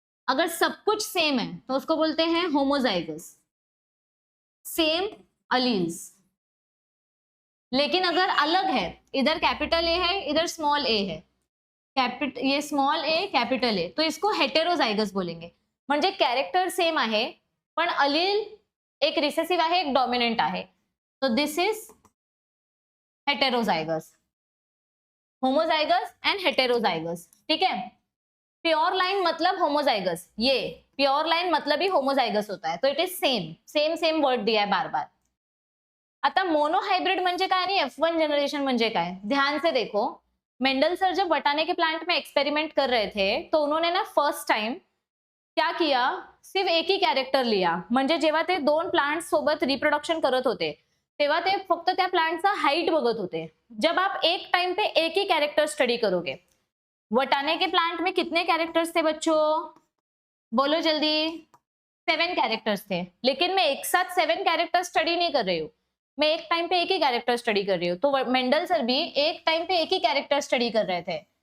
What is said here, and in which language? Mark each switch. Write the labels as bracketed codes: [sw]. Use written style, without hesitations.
[hi] अगर सब कुछ सेम है तो उसको बोलते हैं होमोजाइगस, सेम अलील्स। लेकिन अगर अलग है, इधर कैपिटल ए है, इधर स्मॉल ए है, ये स्मॉल ए कैपिटल ए, तो इसको हेटेरोजाइगस बोलेंगे। [mr] म्हणजे कैरेक्टर सेम आहे पण अलील एक रिसेसिव्ह आहे, एक डॉमिनेंट आहे, तो [en] This is heterozygous, homozygous and heterozygous. [hi] ठीक है, प्योर लाइन मतलब होमोजाइगस, ये प्योर लाइन मतलब ही होमोजाइगस होता है, तो [en] it is same same same word [hi] दिया है बार बार। [mr] आता मोनोहाइब्रिड म्हणजे काय आणि F1 जनरेशन म्हणजे काय? [hi] ध्यान से देखो, मेंडल सर जब बटाने के प्लांट में एक्सपेरिमेंट कर रहे थे तो उन्होंने ना फर्स्ट टाइम क्या किया, सिर्फ एक ही कॅरेक्टर लिया, [mr] म्हणजे जेव्हा ते दोन प्लांट सोबत रिप्रोडक्शन करत होते तेव्हा ते फक्त त्या प्लांटचा हाइट बघत होते. [hi] जब आप एक टाइम पे एक ही कैरेक्टर स्टडी करोगे, वटाने के प्लांट में कितने कैरेक्टर्स थे बच्चों, बोलो जल्दी, 7 कैरेक्टर्स थे, लेकिन मैं एक साथ 7 कैरेक्टर स्टडी नहीं कर रही हूँ, मैं एक टाइम पे एक ही कैरेक्टर स्टडी कर रही हूँ. तो मेंडल सर भी एक टाइम पे एक ही कैरेक्टर स्टडी कर रहे थे.